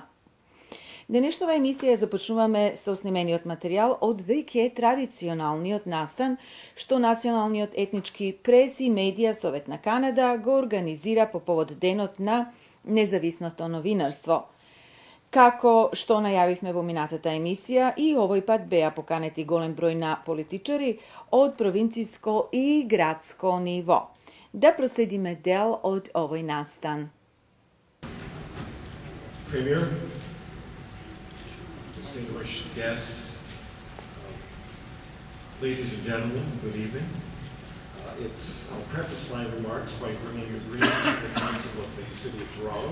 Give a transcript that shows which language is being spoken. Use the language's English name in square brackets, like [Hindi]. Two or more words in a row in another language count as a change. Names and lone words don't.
[Macedonian] Денешнава емисија започнуваме со снимениот материјал од веќе традиционалниот настан што Националниот етнички прес и медија Совет на Канада го организира по повод денот на независното новинарство. Како што најавивме во минатата емисија, и овој пат беа поканети голем број на политичари од провинцијско и градско ниво. Да проследиме дел од овој настан. [English] Premier, distinguished guests, ladies and gentlemen, good evening. I'll preface my remarks by bringing a greeting to the Council of the City of Toronto.